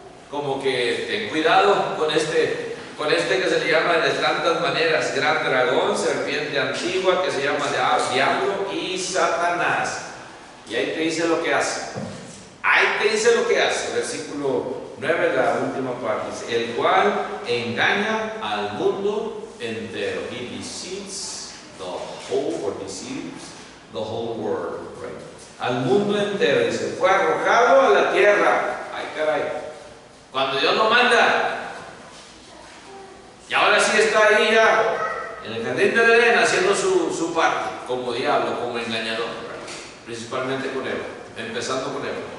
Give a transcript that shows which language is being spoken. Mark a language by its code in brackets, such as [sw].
[es] Como que ten cuidado con este que se le llama de tantas maneras: gran dragón, serpiente antigua, que se llama diablo, y Satanás. Y ahí te dice lo que hace. Ahí te dice lo que hace. Versículo 9, la última parte, dice: el cual engaña al mundo entero. [en] He deceives the whole world. [es] Right? Al mundo entero, dice. Fue arrojado a la tierra. Ay, caray. Cuando Dios lo manda, y ahora sí está ahí ya en el jardín de Edén haciendo su parte, como diablo, como engañador, principalmente con Eva, empezando con Eva.